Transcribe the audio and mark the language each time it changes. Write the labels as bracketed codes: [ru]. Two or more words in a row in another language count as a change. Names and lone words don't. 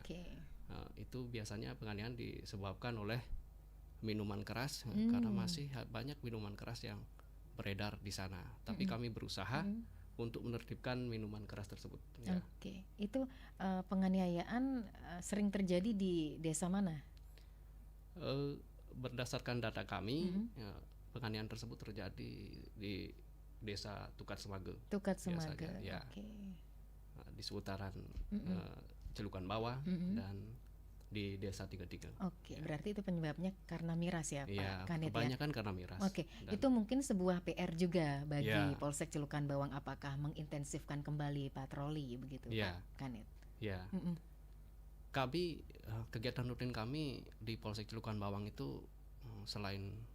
[id] Itu biasanya penganiayaan disebabkan oleh minuman keras, karena masih banyak minuman keras yang beredar di sana. Tapi kami berusaha untuk menertibkan minuman keras tersebut. Ya. Itu penganiayaan sering terjadi di desa mana? Berdasarkan data kami, penganiayaan tersebut terjadi di Desa Tukat Sumage. Tukat Sumage. Ya. Di seputaran Celukan Bawang dan di Desa Tingga-Tingga. Berarti itu penyebabnya karena miras ya Pak Kanit ya? Kebanyakan karena miras. Itu mungkin sebuah PR juga bagi Polsek Celukan Bawang, apakah mengintensifkan kembali patroli begitu Pak Kanit? Ya. Kami kegiatan rutin kami di Polsek Celukan Bawang itu selain